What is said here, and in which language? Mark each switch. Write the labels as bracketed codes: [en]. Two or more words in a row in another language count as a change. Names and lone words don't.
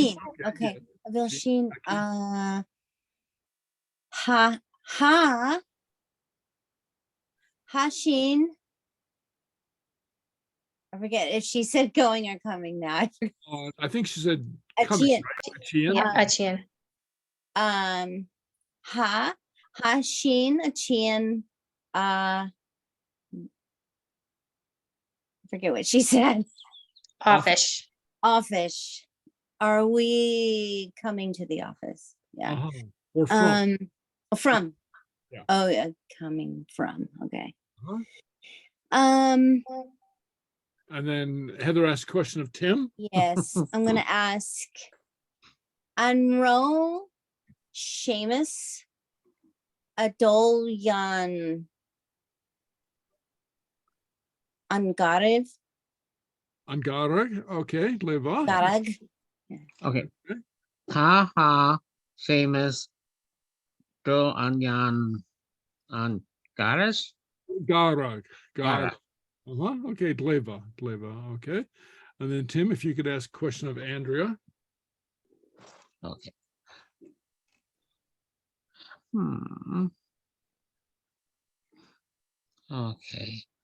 [en] Sheen. Okay, Okay. good. Avilshin. Okay. Hashin. I forget if she said going or coming now. I forget. I think she said coming, Achian. right? Achian? Yeah, Achian. Hashin, Achian, I forget what she said. Office. Office. Are we coming to the office? Yeah. Uh-huh. Or from. From. Yeah. Oh yeah, coming from. Okay. Uh-huh. Um, And then Heather asked a question of Tim. yes, I'm gonna ask Anro Seamus Adolyan Angarev Angarag, okay, Leva. Garag. Okay. Ha, Seamus, Do, Anyan, and Garas. Garag. Gara. Okay, Leva, okay. And then Tim, if you could ask a question of Andrea. Okay. Okay.